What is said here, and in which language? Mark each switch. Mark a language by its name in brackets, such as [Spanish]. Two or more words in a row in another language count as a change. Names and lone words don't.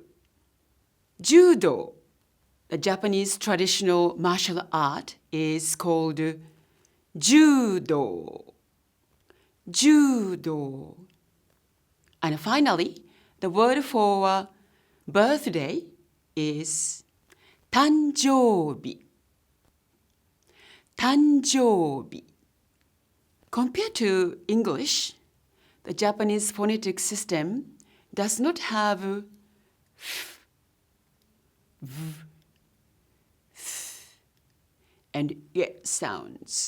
[English] Judo, the Japanese traditional martial art, is called judo. Judo. And finally, the word for birthday is 誕生日. 誕生日. Compared to English, the Japanese phonetic system does not have f, v, th, and y sounds.